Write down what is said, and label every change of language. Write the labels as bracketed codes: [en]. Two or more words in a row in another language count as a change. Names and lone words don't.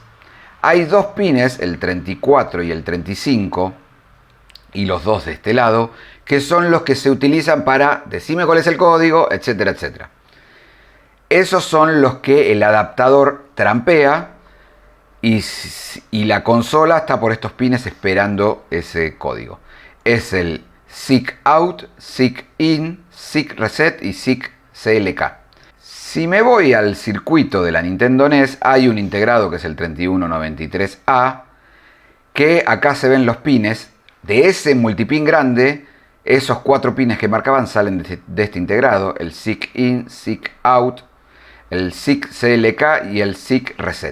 [es] Hay dos pines, el 34 y el 35, y los dos de este lado, que son los que se utilizan para decime cuál es el código, etcétera, etcétera. Esos son los que el adaptador trampea y la consola está por estos pines esperando ese código. Es el SIC out, SIC in, SIC reset y SIC CLK. Si me voy al circuito de la Nintendo NES, hay un integrado que es el 3193A, que acá se ven los pines. De ese multipin grande, esos 4 pines que marcaban salen de este integrado, el SIC in, SIC out, el SIC CLK y el SIC reset.